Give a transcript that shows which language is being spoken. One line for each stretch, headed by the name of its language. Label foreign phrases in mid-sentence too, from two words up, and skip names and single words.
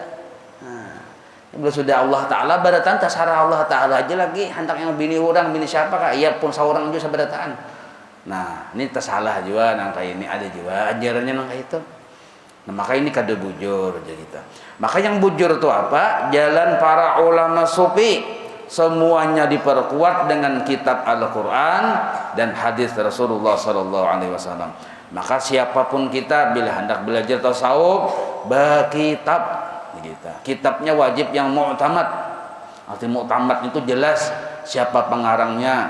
Banjar: Nah, bila sudah Allah Taala barataan tasara Allah Taala aja lagi hendak yang bini orang, bini siapa kak? Iya pun seorang juga sabarataan. Nah, ini tersalah juga nang kayak ini, ada juga ajarannya nang kayak itu. Nah, maka ini kada bujur aja kita. Maka yang bujur itu apa? Jalan para ulama sufi.
Indonesian: Semuanya diperkuat dengan kitab Al-Quran dan hadis Rasulullah
Arabic: Sallallahu Alaihi Wasallam.
Banjar: Maka siapapun kita bila hendak belajar tasawuf, berkitab kita. Kitabnya wajib yang mu'tamad. Arti mu'tamad itu jelas siapa pengarangnya.